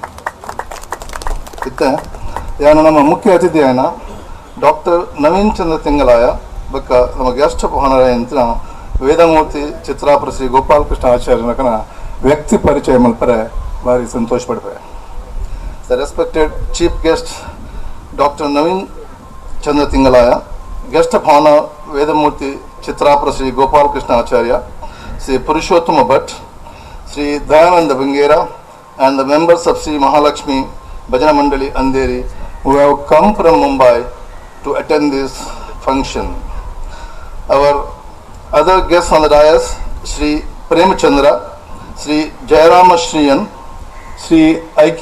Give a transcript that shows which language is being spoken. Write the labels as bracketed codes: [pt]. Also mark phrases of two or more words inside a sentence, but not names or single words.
[tcy] ಇತ್ತ ಯಾನು ನಮ್ಮ ಮುಖ್ಯ ಅತಿಥಿ ಆಯ್ನ ಡಾಕ್ಟರ್ ನವೀನ್ ಚಂದ್ರ ತಿಂಗಳಾಯ ಬಕ್ಕ ನಮ್ಮ [en] guest [tcy] ಎಂತಿನ ವೇದಮೂರ್ತಿ ಚಿತ್ರಾಪುರ ಶ್ರೀ ಗೋಪಾಲಕೃಷ್ಣ ಆಚಾರ್ಯನಕನ ವ್ಯಕ್ತಿ ಪರಿಚಯ ಮಲ್ಪರೆ ಭಾರಿ ಸಂತೋಷ ಪಡ್ಪೆ. [en] The respected chief guest Doctor Naveen Chandra Tingalaya, guest of honour Vedamurthy Chitrapura Shri Gopalakrishna Acharya, Shri Purushottama Bhat, Shri Dayananda Bangera, and the members of Sri Mahalakshmi Bhajana Mandali Andheri who have come from Mumbai to attend this function. Our other guests on the dais, Sri Premchandra, Sri Rama Salian, Sri I.K.